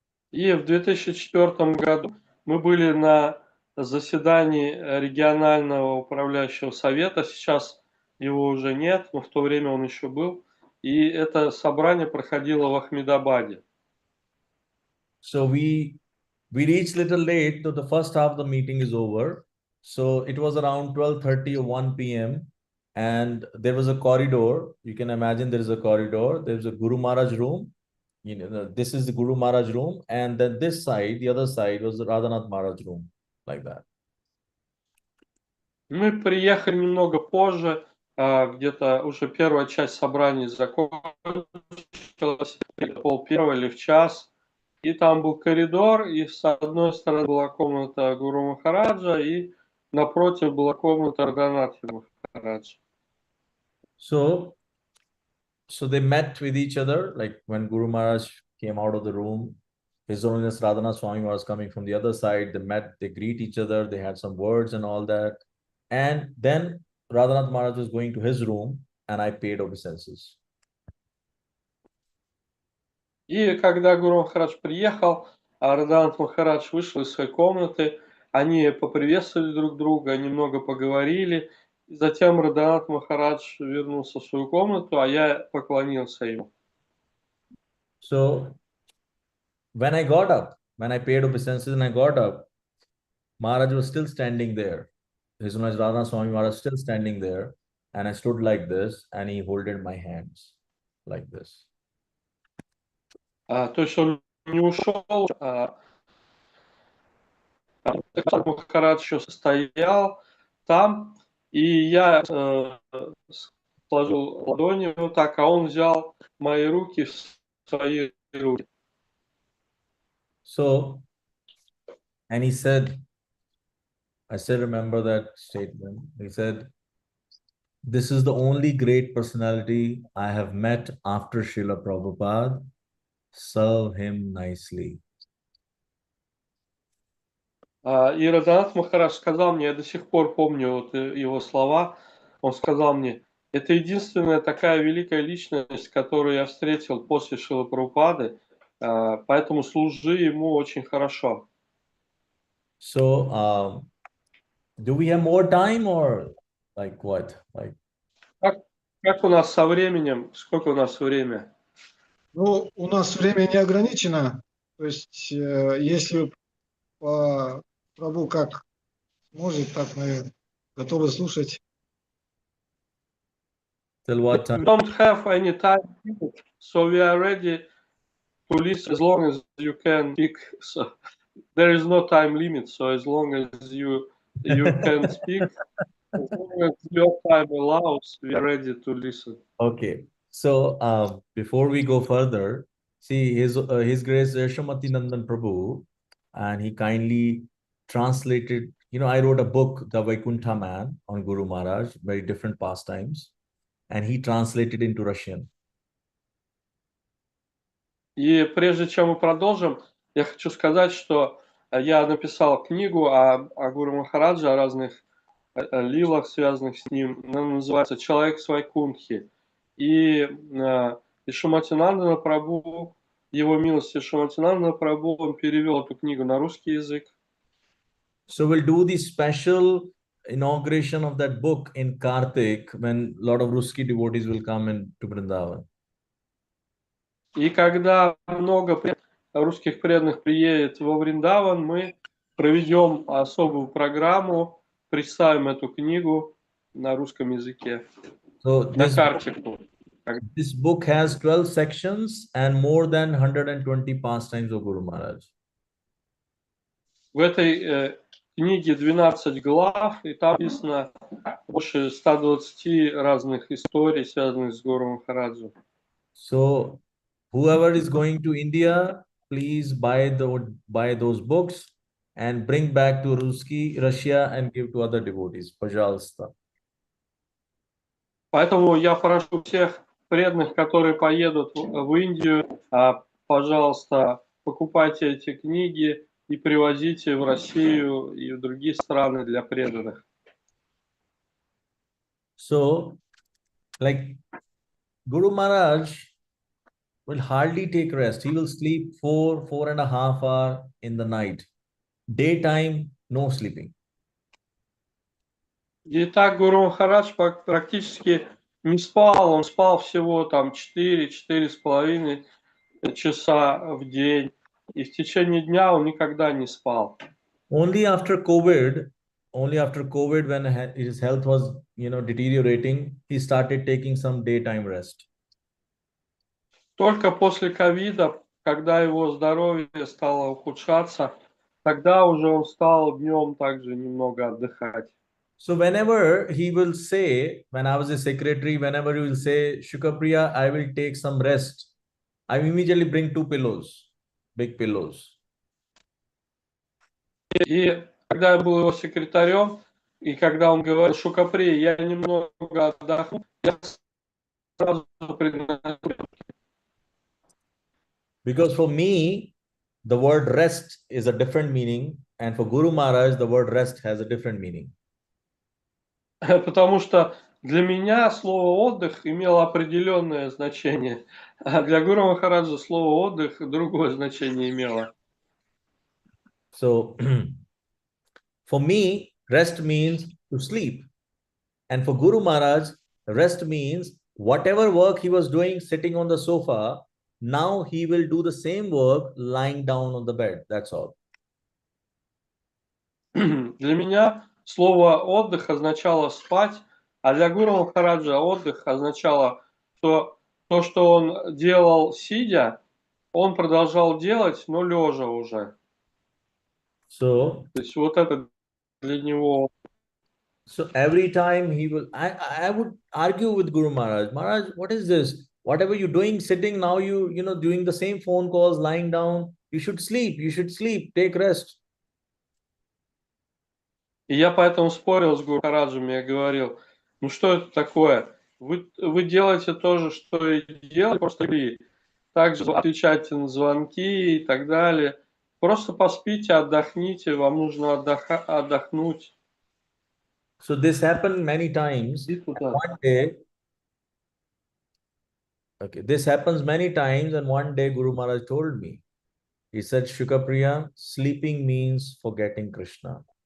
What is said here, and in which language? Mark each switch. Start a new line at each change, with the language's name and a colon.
Russian: И в 2004 году мы были на заседании регионального управляющего совета. Сейчас его уже нет, но в то время он еще был. И это собрание проходило в Ахмедабаде.
English: So we reached little late, so the first half of the meeting is over. So it was around 12:30 or 1 p.m. And there was a corridor. You can imagine there is a corridor. There's a Guru Maharaj room. You know, this is the Guru Maharaj room. And then this side, the other side was the Radhanath Maharaj room, like that.
Russian: Мы приехали немного позже, где-то уже первая часть собрания закончилась, пол-первого или в час. И там был коридор, и с одной стороны была комната Гуру Махараджа, и напротив была комната Радханатха Махараджа.
English: So So they met with each other. Like when Guru Maharaj came out of the room, His Holiness Radhanath Swami was coming from the other side. They met, they greet each other, they had some words and all that. And then Radhanath Maharaj was going to his room and I paid obeisances.
Russian: И когда Гуру Махарадж приехал, Радханат Махарадж вышел из своей комнаты, они поприветствовали друг друга, немного поговорили. Затем Радханат Махарадж вернулся в свою комнату, а я поклонился ему.
English: So when I got up, when I paid obeisances and I got up, Maharaj was still standing there. His Holiness Radhanath Swami Maharaj was still standing there. And I stood like this and he holded my hands like this.
Russian: То есть он не ушел, Махарадж еще стоял там, и я сложил ладони вот так, а он взял мои руки в свои руки.
English: So, and he said, I still remember that statement. He said, "This is the only great personality I have met after Srila Prabhupada. Serve him nicely."
Russian: И Радханат Махарадж сказал мне, я до сих пор помню вот его слова, он сказал мне, это единственная такая великая личность, которую я встретил после Шрилы Прабхупады, поэтому служи ему очень хорошо.
English: So, do we have more time or like what? Like,
Russian: Как у нас со временем? Сколько у нас время? Ну, у нас время не ограничено. То есть, если по Прабу как может, так, наверное, готовы слушать.
English: till what time? We don't have any time limit, so we are ready to listen as long as you can speak. So there is no time limit, so as long as you can speak, as long as your time allows, we are ready to listen. Okay. So, before we go further, see His Grace Yashamati Nandan Prabhu, and he kindly translated. You know, I wrote a book, The Vaikuntha Man, on Guru Maharaj, very different pastimes, and he translated into Russian.
Russian: И прежде чем мы продолжим, я хочу сказать, что я написал книгу о Гуру Махараджа, о разных лилах, связанных с ним. Она называется «Человек с Вайкунтхи». И Шаматинандана Прабху, его милости Шаматинандана Прабху, он перевел эту книгу на русский язык.
English: So we'll do the special inauguration of that book in Kartik when a lot of Ruski devotees will come to Vrindavan.
Russian: И когда много русских преданных приедет во Вриндаван, мы проведем особую программу, представим эту книгу на русском языке.
English: So
Russian: На Картику.
English: this book has 12 sections and more than 120 pastimes of Guru Maharaj.
Russian: В этой книге 12 глав, и там написано больше 120 разных историй, связанных с Гуру Махараджем.
English: So whoever is going to India, please buy those books and bring back to Russia and give to other devotees.
Russian: Пожалуйста. Поэтому я прошу всех преданных, которые поедут в Индию, пожалуйста, покупайте эти книги и привозите в Россию и в другие страны для преданных.
English: So, like Guru Maharaj will hardly take rest. He will sleep 4.5 hours in the night. Daytime, no sleeping.
Russian: И так Гуру Махарадж практически не спал, он спал всего там 4-4,5 часа в день, и в течение дня он никогда не спал.
English: Only after COVID, when his health was, deteriorating, he started taking some daytime rest.
Russian: Только после ковида, когда его здоровье стало ухудшаться, тогда уже он стал днем также немного отдыхать.
English: So whenever he will say, when I was a secretary, whenever he will say, Shuka Prия, I will take some rest, I immediately bring 2 pillows, big pillows.
Russian: И когда я был его секретарем, и когда он говорил, Шука Прия, я немного отдохну, я сразу приносил.
English: Because for me, the word rest is a different meaning, and for Guru Maharaj, the word rest has a different meaning.
Russian: Потому что для меня слово «отдых» имело определенное значение, а для Гуру Махараджа слово «отдых» другое значение имело.
English: So, for me, rest means to sleep. And for Guru Maharaj, rest means whatever work he was doing sitting on the sofa, now he will do the same work lying down on the bed. That's all.
Russian: Для меня слово «отдых» означало спать, а для Гуру Махараджа отдых означало, что то, что он делал сидя, он продолжал делать, но лежа уже.
English: So,
Russian: То есть вот это для него.
English: so every time he will, I would argue with Guru Maharaj. Maharaj, what is this? Whatever you're doing, sitting now, doing the same phone calls, lying down. You should sleep. You should sleep. Take rest.
Russian: И я поэтому спорил с Гуру Махараджем, я говорил, ну что это такое? Вы делаете то же, что и делали, просто вы также отвечаете на звонки и так далее. Просто поспите, отдохните, вам нужно отдохнуть.
English: So this happened many times.
Russian: И туда.
English: One day, okay, this happens many times, and one day Guru Maharaj told me, he said, Shuka Priya, sleeping means forgetting Krishna.